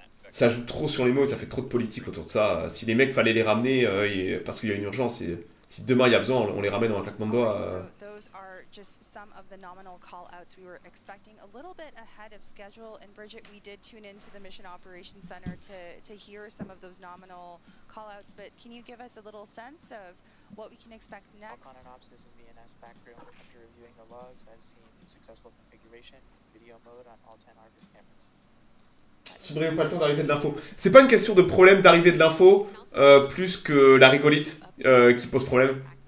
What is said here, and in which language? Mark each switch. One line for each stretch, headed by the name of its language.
French: Ça joue trop sur les mots, ça fait trop de politique autour de ça. Si les mecs, fallait les ramener parce qu'il y a une urgence, si demain il y a besoin, on les ramène dans un claquement de doigts.
English: Just some of the nominal call-outs we were expecting a little bit ahead of schedule. And Bridget, we did tune into the Mission Operations Center to hear some of those nominal call-outs. But can you give us a little sense of what we can expect next? Falcon and Ops, this is VNS backroom. After reviewing the logs, I've seen successful configuration, video mode on all 10 Argus cameras.
French: Tu n'aurais pas le temps d'arriver de l'info. C'est pas une question de problème d'arrivée de l'info, plus que la rigolite qui pose problème.